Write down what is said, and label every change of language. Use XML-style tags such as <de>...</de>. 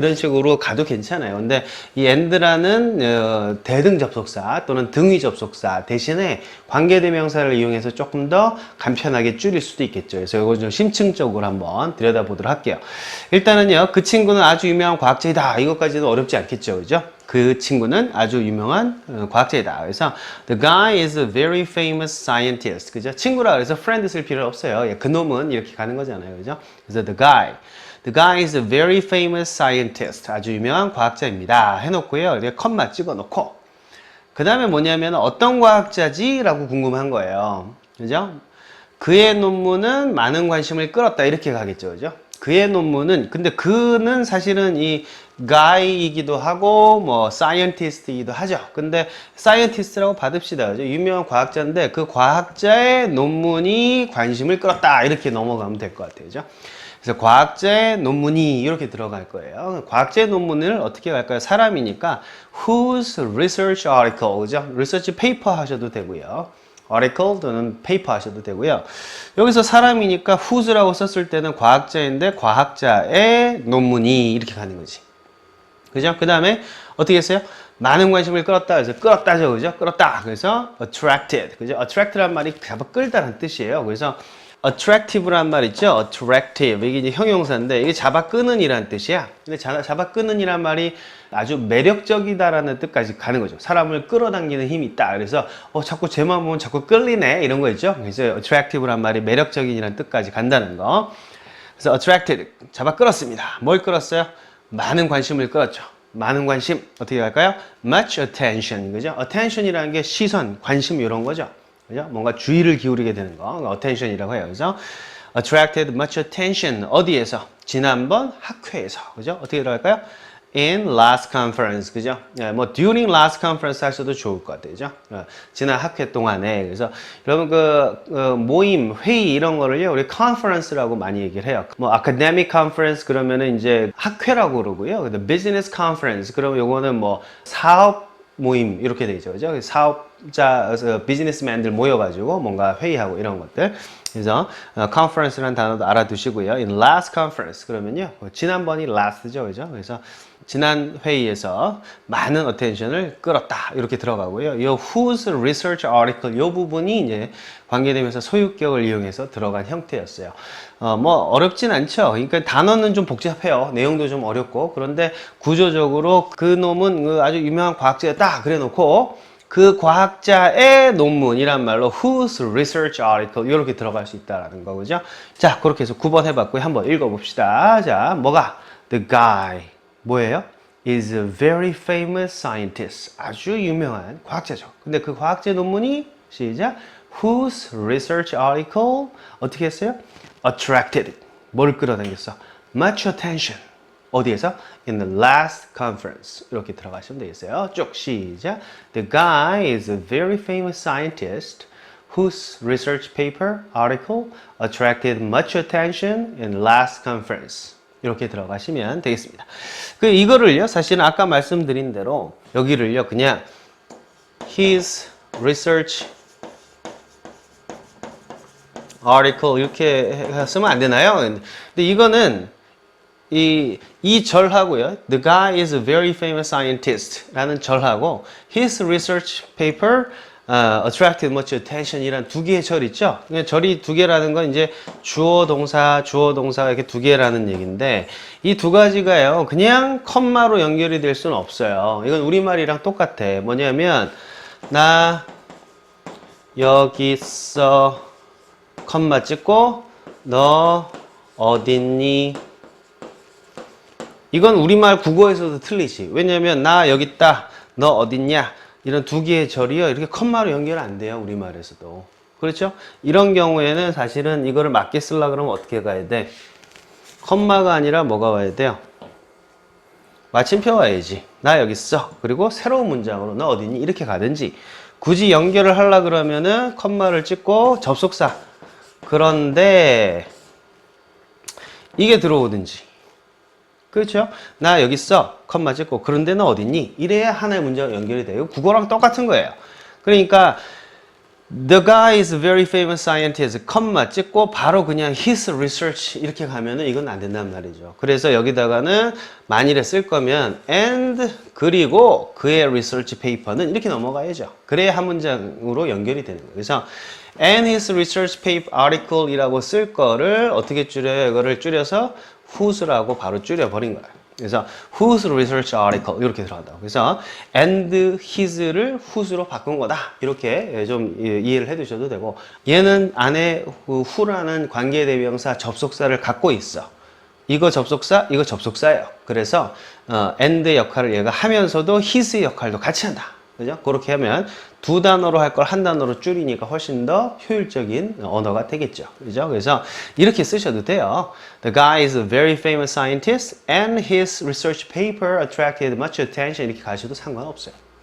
<ko>이런 식으로 가도 괜찮아요. 근데 이 and라는 대등 접속사 또는 등위 접속사 대신에 관계대명사를 이용해서 조금 더 간편하게 줄일 수도 있겠죠. 그래서 이거 좀 심층적으로 한번 들여다보도록 할게요. 일단은요, 그 친구는 아주 유명한 과학자이다. 이것까지는 어렵지 않겠죠. 그죠? 그 친구는 아주 유명한 과학자이다. 그래서</ko> <en>the guy is a very famous scientist.</en> <ko>그죠? 친구라 그래서 friend 쓸 필요 없어요. 그놈은 이렇게 가는 거잖아요. 그죠? 그래서</ko> <en>the guy is a very famous scientist.</en> <ko>아주 유명한 과학자입니다. 해놓고요. 이렇게 컴마 찍어놓고 그 다음에 뭐냐면 어떤 과학자지? 라고 궁금한 거예요. 그죠? 그의 논문은 많은 관심을 끌었다. 이렇게 가겠죠. 그죠? 그의 논문은 근데 그는 사실은 이 guy이기도 하고 뭐 scientist이기도 하죠. 근데 scientist라고 받읍시다. 그죠? 유명한 과학자인데 그 과학자의 논문이 관심을 끌었다. 이렇게 넘어가면 될 것 같아요. 그죠? 그래서 과학자의 논문이 이렇게 들어갈 거예요. 과학자의 논문을 어떻게 갈까요? 사람이니까</ko> <en>whose research article,</en> <ko>그죠?</ko> <en>research paper</en> <ko>하셔도 되고요. article 또는 paper 하셔도 되고요. 여기서 사람이니까 whose라고 썼을 때는 과학자인데 과학자의 논문이 이렇게 가는 거지. 그죠? 그 다음에 어떻게 했어요? 많은 관심을 끌었다. 그래서 끌었다죠. 그죠? 끌었다. 그래서 attracted. 그죠? attract란 말이 잡아 끌다는 뜻이에요. 그래서 attractive란 말 있죠?</ko> <en>attractive.</en> <ko>이게 이제 형용사인데 이게 잡아 끄는 이란 뜻이야. 근데 잡아 끄는 이란 말이 아주 매력적이다라는 뜻까지 가는 거죠. 사람을 끌어당기는 힘이 있다. 그래서 자꾸 쟤만 보면 자꾸 끌리네. 이런 거 있죠? 그래서 attractive란 말이 매력적인이란 뜻까지 간다는 거. 그래서 attracted. 잡아 끌었습니다. 뭘 끌었어요? 많은 관심을 끌었죠. 많은 관심. 어떻게 할까요?</ko> <en>much attention.</en> <ko>그죠? attention이라는 게 시선, 관심 이런 거죠. 그죠? 뭔가 주의를 기울이게 되는 거, attention이라고 해요. 그래서</ko> <en>attracted much attention</en> <ko>어디에서? 지난번 학회에서, 그죠? 어떻게 들어갈까요?</ko> <en>In last conference,</en> <ko>그죠? 뭐</ko> <en>during last conference</en> <ko>하셔도 좋을 것 같아요, 그죠? 지난 학회 동안에. 그래서 여러분 모임, 회의 이런 거를요 우리 conference라고 많이 얘기를 해요. 뭐</ko> <en>academic conference</en> <ko>그러면은 이제 학회라고 그러고요. 근데</ko> <en>business conference</en> <ko>그러면 요거는 뭐 사업 모임 이렇게 되죠, 그죠? 사업자, 비즈니스맨들 모여가지고 뭔가 회의하고 이런 것들. 그래서 conference라는 단어도 알아두시고요.</ko> <en>In last conference</en> <ko>그러면요 지난번이 last죠, 그죠? 그래서 지난 회의에서 많은 attention을 끌었다 이렇게 들어가고요. 이</ko> <en>whose research article</en> <ko>이 부분이 이제 관계되면서 소유격을 이용해서 들어간 형태였어요. 뭐 어렵진 않죠. 그러니까 단어는 좀 복잡해요. 내용도 좀 어렵고 그런데 구조적으로 그 놈은 아주 유명한 과학자였다 그래놓고 그 과학자의 논문이란 말로</ko> <en>whose research article</en> <ko>이렇게 들어갈 수 있다라는 거죠. 자, 그렇게 해서 9번 해봤고요. 한번 읽어봅시다. 자, 뭐가?</ko> <en>The guy.</en> <ko>뭐예요?</ko> <en>is a very famous scientist.</en> <ko>아주 유명한 과학자죠. 근데 그 과학자 논문이 시작.</ko> <en>whose research article</en> <ko>어떻게 했어요?</ko> <en>attracted.</en> <ko>뭘 끌어당겼어?</ko> <en>much attention.</en> <ko>어디에서?</ko> <en>In the last conference.</en> <ko>이렇게 들어가시면 되겠어요. 쭉 시작.</ko> <en>The guy is a very famous scientist whose research paper, article attracted much attention in last conference.</en> <ko>이렇게 들어가시면 되겠습니다. 이거를요, 사실은 아까 말씀드린 대로 여기를요, 그냥</ko> <en>his research article</en> <ko>이렇게 쓰면 안 되나요? 근데 이거는 이 절하고요.</ko> <en>The guy is a very famous scientist</en> <ko>라는 절하고</ko> <en>his research paper attracted much attention</en> <ko>이란 두 개의 절 있죠? 절이 두 개라는 건 이제 주어, 동사 이렇게 두 개라는 얘기인데 이 두 가지가요. 그냥 컴마로 연결이 될 수는 없어요. 이건 우리말이랑 똑같아. 뭐냐면 나 여기 있어 컴마 찍고 너 어딨니? 이건 우리말 국어에서도 틀리지. 왜냐면 나 여기 있다, 너 어딨냐 이런 두 개의 절이요 이렇게 컴마로 연결 안 돼요. 우리말에서도. 그렇죠? 이런 경우에는 사실은 이거를 맞게 쓰려고 그러면 어떻게 가야 돼? 컴마가 아니라 뭐가 와야 돼요? 마침표 와야지. 나 여기 있어. 그리고 새로운 문장으로 너 어딨니? 이렇게 가든지 굳이 연결을 하려고 그러면은 컴마를 찍고 접속사. 그런데 이게 들어오든지 그렇죠? 나 여기 있어. 컴마 찍고. 그런데 너 어딨니? 이래야 하나의 문제가 연결이 돼요. 국어랑 똑같은 거예요. 그러니까</ko> <en>The guy is a very famous scientist.</en> <ko>컴마 찍고 바로 그냥</ko> <en>his research</en> <ko>이렇게 가면은 이건 안 된단 말이죠. 그래서 여기다가는 만일에 쓸 거면 and 그리고 그의 research paper는 이렇게 넘어가야죠. 그래야 한 문장으로 연결이 되는 거예요. 그래서</ko> <en>and his research paper article</en> <ko>이라고 쓸 거를 어떻게 줄여요? 이거를 줄여서 whose라고 바로 줄여버린 거예요. 그래서</ko> <en>whose research article</en> <ko>이렇게 들어간다고. 그래서</ko> <en>and his</en> <ko>를 whose로 바꾼 거다. 이렇게 좀 이해를 해 두셔도 되고 얘는 안에 who라는 관계대명사 접속사를 갖고 있어. 이거 접속사, 이거 접속사예요. 그래서 and 역할을 얘가 하면서도 his 역할도 같이 한다. 그죠? 그렇게 하면 두 단어로 할 걸 한 단어로 줄이니까 훨씬 더 효율적인 언어가 되겠죠. 그죠? 그래서 이렇게 쓰셔도 돼요.</ko> <en>The guy is a very famous scientist and his research paper attracted much attention</en> <ko>이렇게 가셔도 상관없어요.</ko>